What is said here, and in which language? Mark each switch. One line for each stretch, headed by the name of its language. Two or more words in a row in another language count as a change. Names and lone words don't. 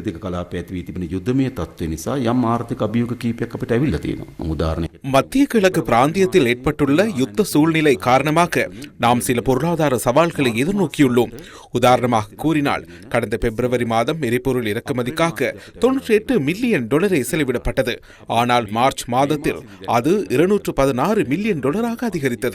Sinhala: පෙරදිග කලාපයේ ඇති වී තිබෙන යුද්ධමය තත්ත්වය නිසා යම් ආර්ථික අභියෝග කීපයක් අපිට ඇවිල්ලා තියෙනවා. උදාහරණයක්
Tamil: மத்திய கிழக்கு பிராந்தியத்தில் ஏற்பட்டுள்ள யுத்த சூழ்நிலை காரணமாக நாம் சில பொருளாதார சவால்களை எதிர்நோக்கியுள்ளோம். உதாரணமாக கூறினால் கடந்த பிப்ரவரி மாதம் எரிபொருள் இறக்குமதிக்காக $98 மில்லியன் செலவிடப்பட்டது. ஆனால் மார்ச் மாதத்தில் அது $216 மில்லியன் அதிகரித்தது.